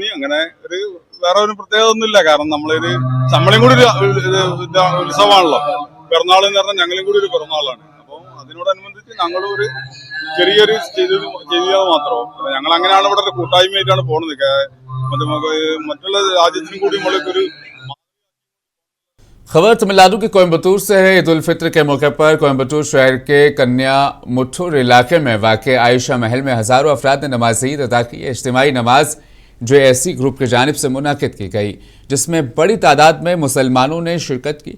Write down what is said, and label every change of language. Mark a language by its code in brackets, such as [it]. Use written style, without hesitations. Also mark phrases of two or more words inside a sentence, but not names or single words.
[ml] അങ്ങനെ ഒരു വേറെ ഒരു പ്രത്യേകത ഒന്നുമില്ല. കാരണം നമ്മളെയും കൂടി ഒരു ഉത്സവമാണല്ലോ. പിറന്നാൾ എന്ന് പറഞ്ഞാൽ ഞങ്ങളെയും കൂടി ഒരു പിറന്നാളാണ്. അപ്പോൾ അതിനോടനുബന്ധിച്ച് ഞങ്ങളും ഒരു ചെറിയൊരു ചെയ്തത് മാത്രം. ഞങ്ങൾ അങ്ങനെയാണ് ഇവിടെ ഒരു കൂട്ടായ്മയായിട്ടാണ് പോകുന്നത്. മറ്റുള്ള രാജ്യത്തിനും കൂടി നമ്മളൊരു [ur] خبر تمل ناڈو کے کوئمبٹور سے ہے. عید الفطر کے موقع پر کوئمبٹور شہر کے کنیا مٹور علاقے میں واقع عائشہ محل میں ہزاروں افراد نے نماز عید ادا کی. اجتماعی نماز JSC گروپ کی جانب سے منعقد کی گئی، جس میں بڑی تعداد میں مسلمانوں نے شرکت کی.